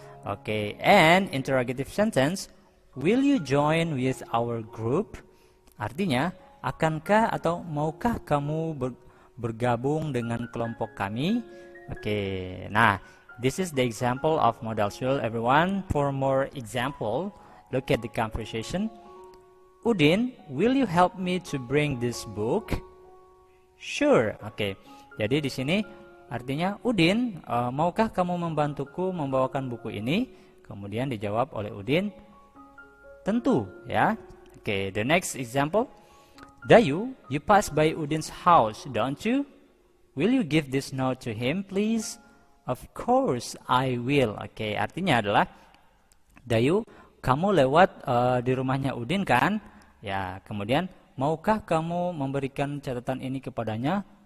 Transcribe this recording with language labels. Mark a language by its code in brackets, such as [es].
[en] Oke, and interrogative sentence, will you join with our group? [id] Artinya, akankah atau maukah kamu bergabung dengan kelompok kami? [en] Oke, nah, this is the example of modal will, everyone. For more example, look at the conversation. Udin, will you help me to bring this book? Sure. [id] Oke, jadi di sini artinya, Udin, maukah kamu membantuku membawakan buku ini? Kemudian dijawab oleh Udin, tentu, ya. [en] Oke, the next example. Dayu, you pass by Udin's house, don't you? Will you give this note to him, please? Of course, I will. [id] Oke, artinya adalah, Dayu, kamu lewat di rumahnya Udin kan? Ya, kemudian, maukah kamu memberikan catatan ini kepadanya?